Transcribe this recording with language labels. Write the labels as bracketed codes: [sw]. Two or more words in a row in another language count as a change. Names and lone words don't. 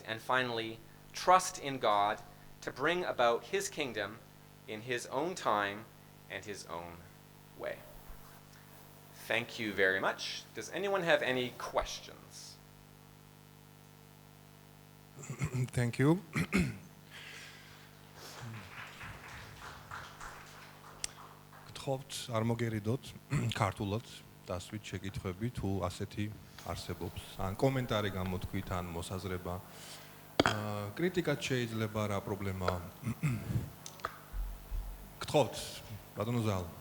[en] And finally, trust in God to bring about his kingdom in his own time and his own way. Thank you very much. Does anyone have any questions? Thank you. [ka] გთხოვთ არ მოგერიდოთ ქართულად დასვით შეკითხვები თუ ასეთი არსებობს ან კომენტარი გამოთქვით ან მოსაზრება კრიტიკაც შეიძლება რა პრობლემაა გთხოვთ ბატონო ზალ